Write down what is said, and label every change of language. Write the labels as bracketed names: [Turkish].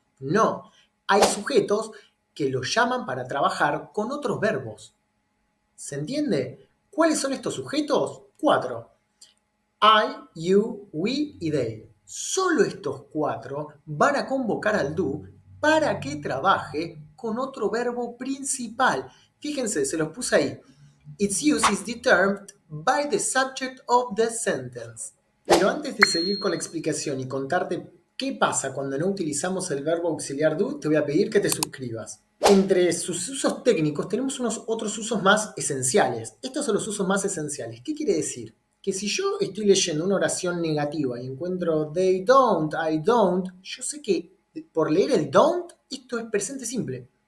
[Spanish] No, hay sujetos que lo llaman para trabajar con otros verbos. ¿Se entiende? ¿Cuáles son estos sujetos? 4. I, you, we y they. Solo estos 4 van a convocar al do para que trabaje con otro verbo principal. Fíjense, se los puse ahí. [English] Its use is determined by the subject of the sentence. [Spanish] Pero antes de seguir con la explicación y contarte qué pasa cuando no utilizamos el verbo auxiliar do, te voy a pedir que te suscribas. Entre sus usos técnicos tenemos unos otros usos más esenciales. Estos son los usos más esenciales. ¿Qué quiere decir? Que si yo estoy leyendo una oración negativa y encuentro [English] they don't, I don't, [Spanish] yo sé que por leer el don't, esto es presente simple.